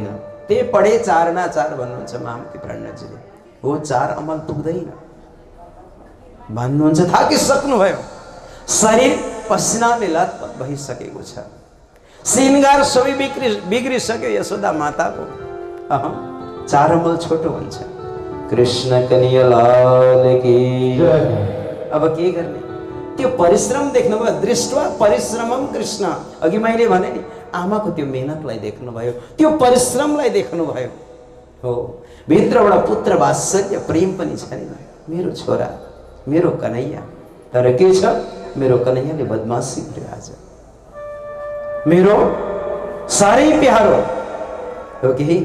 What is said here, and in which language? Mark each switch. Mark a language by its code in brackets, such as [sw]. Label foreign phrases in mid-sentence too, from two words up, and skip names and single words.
[ne] ते पढे 4 ना 4 भन्नुहुन्छ महामती प्राणजीले। हो, 4 अमल पुग्दैन भन्नुहुन्छ, थाकिसक्नुभयो। शरीर पसिनाले लतपत भइसकेको छ, श्रृंगार सबै बिग्रिसक्यो यशोदा माताको। 4 अमल छोटो हुन्छ। [hi] कृष्ण कन्हैया लाल की जय। [ne] अब के गर्ने, त्यो परिश्रम देख्नुभयो, [sa] दृष्ट्वा परिश्रमम कृष्ण। [ne] अघि मैले भने नि, आमाको त्यो मेहनतलाई देख्नुभयो, त्यो परिश्रमलाई देख्नुभयो। हो, भित्रबाट पुत्र वात्सल्य प्रेम पनि छ नि, मेरो छोरा, मेरो कन्हैया। तर के छ, मेरो कन्हैयाले बदमासी गर्यो आज, मेरो साह्रै प्यारो हो कि होइन।